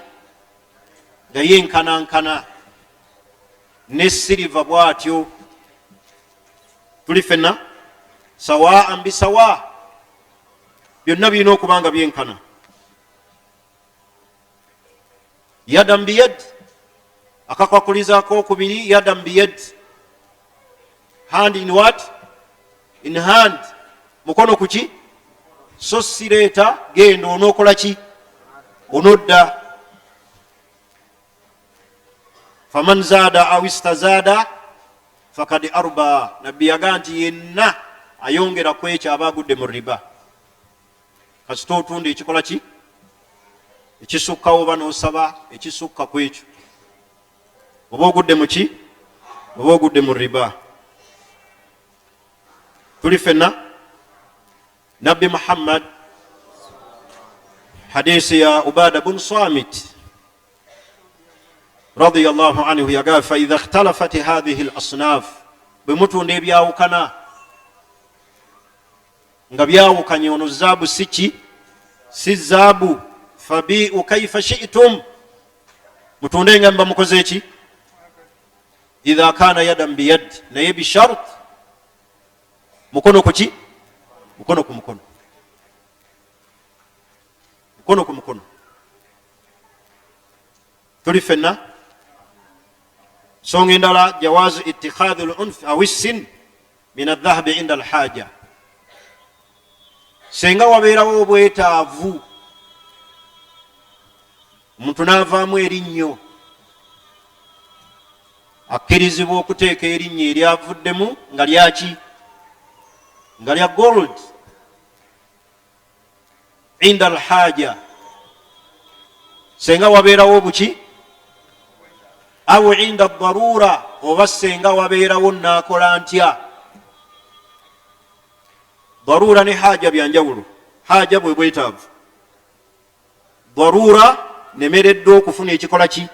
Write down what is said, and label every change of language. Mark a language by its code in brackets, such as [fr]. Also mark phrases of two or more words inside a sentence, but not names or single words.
[lg] Nga yenkanankana. Ne siriva bw'atyo. Tuli ffenna sawaan bisawa, byonna birina okuba nga byenkana. [ar] يدا بيد, [lg] akakwakuliza ak'okubiri, [ar] يدا بيد, [en] hand in what? In hand, [lg] mukono kuki? So sireeta genda onookola ki? Onodda. [ar] فمن زاد أو استزاد فقد أربى. [lg] Nabbi yagamba nti yenna ayongera ku ekyo aba agudde mu riba. Kasita otunda ekikola ki? Ekisukkawo oba n'osaba ekisukka ku ekyo, oba ogudde mu ki? Oba ogudde mu riba. Tuli ffenna Nabbi Muhammad hadisi ya Ubada bin Samit [ar] رضي الله عنه [lg] yagamba [ar] فإذا اختلفت هذه الأصناف, [lg] bwe mutunda ebyawukana nga byawukanye, ono zaabu si ki? Si zaabu, [ar] فبيعوا كيف شئتم, [lg] mutunde nga mba mukoze ki? [ar] إذا كان يدا بيد, [lg] naye bishart, mukono ku ki? Mukono ku mukono. Mukono ku mukono. Tuli ffenna songa endala [ar] جواز اتخاذ الأنف أو السن من الذهب عند الحاجة. [lg] Senga wabeerawo obwetaavu, omuntu n'avaamu erinnyo, akkirizibwa okuteeka erinnya eryavuddemu nga lyaki? Nga lya gold [ar] عند الحاجة. [lg] Senga wabeerawo obuki? Awo [ar] عند الضرورة, [lg] oba senga wabeerawo naakola ntya? Darura ne haja byanjawulo. Haja bwe bwetaavu, darura nemeredde okufuna ekikola ki?